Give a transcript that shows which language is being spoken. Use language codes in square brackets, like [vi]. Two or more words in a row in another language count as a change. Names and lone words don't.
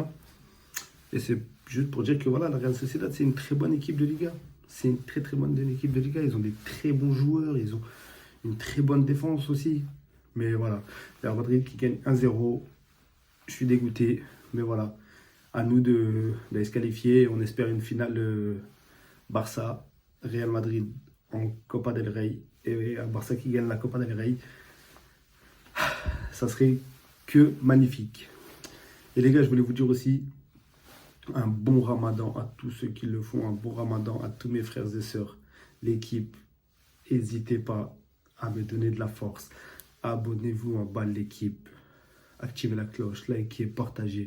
[fr] Et c'est juste pour dire que voilà, la Real Sociedad, c'est une très bonne équipe de Liga. C'est une très bonne équipe de Liga. Ils ont des très bons joueurs. Ils ont une très bonne défense aussi. Mais voilà, le Real Madrid qui gagne 1-0. Je suis dégoûté. Mais voilà, à nous de se qualifier. On espère une finale Barça-Real Madrid en Copa del Rey. Et un Barça qui gagne la Copa del Rey. Ça serait que magnifique. Et les gars, je voulais vous dire aussi un bon ramadan à tous ceux qui le font, un bon ramadan à tous mes frères et sœurs. L'équipe, n'hésitez pas à me donner de la force. Abonnez-vous en bas de l'équipe. Activez la cloche, likez, partagez.